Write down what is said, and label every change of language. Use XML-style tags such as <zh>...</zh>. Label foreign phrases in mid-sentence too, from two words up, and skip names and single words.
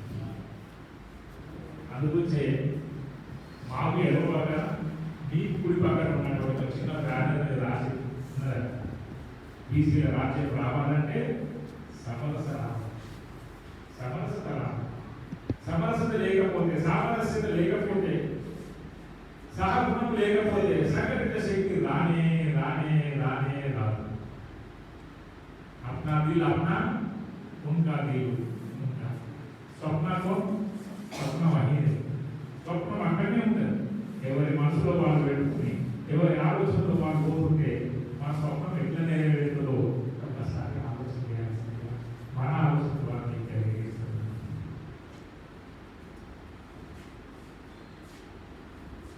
<te>అందుకొచ్చే మాకు ఎడవ పక్కన, మీ కుడి పక్కన ఉన్నటువంటి చిన్న ప్రాధాన్యత రాసి బీసీల రాజ్యం రావాలంటే సమరసత లేకపోతే, సామరస్యత లేకపోతే, సహగుణం లేకపోతే సంఘటిత శక్తి రానే రాదు.</te> <hi>अपना दिल अपना, उनका दिल उनका.</hi> <te>స్వప్నం వహీ స్వప్నం అక్కడనే ఉంటుంది. ఎవరి మనసులో వాళ్ళు పెట్టుకుని, ఎవరి ఆలోచనలో వాళ్ళు కోరుకుంటే మా స్వప్నం ఎట్లా నెరవేరుతుందో ఒక్కసారి ఆలోచన చేయాల్సిందిగా మన ఆలోచన వాళ్ళని తెలియజేస్తుంది.</te>